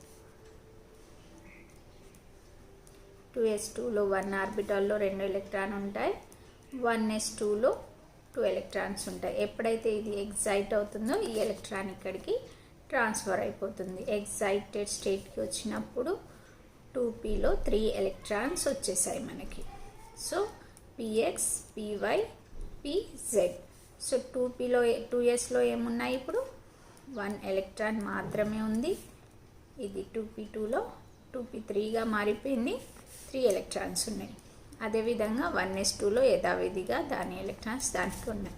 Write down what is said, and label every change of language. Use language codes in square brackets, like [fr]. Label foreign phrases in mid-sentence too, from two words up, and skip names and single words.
[te] 2s2లో 1 ఆర్బిటాల్లో 2 ఎలక్ట్రాన్ ఉంటాయి, 1s2లో 2 ఎలక్ట్రాన్స్ ఉంటాయి. ఎప్పుడైతే ఇది ఎగ్జైట్ అవుతుందో ఈ ఎలక్ట్రాన్ ఇక్కడికి ట్రాన్స్ఫర్ అయిపోతుంది. [en] excited stateకి [te] వచ్చినప్పుడు 2pలో 3 ఎలక్ట్రాన్స్ వచ్చేసాయి మనకి. సో px, py, pz. సో 2sలో ఏమున్నాయి, ఇప్పుడు 1 ఎలక్ట్రాన్ మాత్రమే ఉంది. ఇది 2p2లో 2p3గా మారిపోయింది, 3 ఎలక్ట్రాన్స్ ఉన్నాయి. అదేవిధంగా 1s2లో యథావిధిగా దాని ఎలక్ట్రాన్స్ దానికి ఉన్నాయి.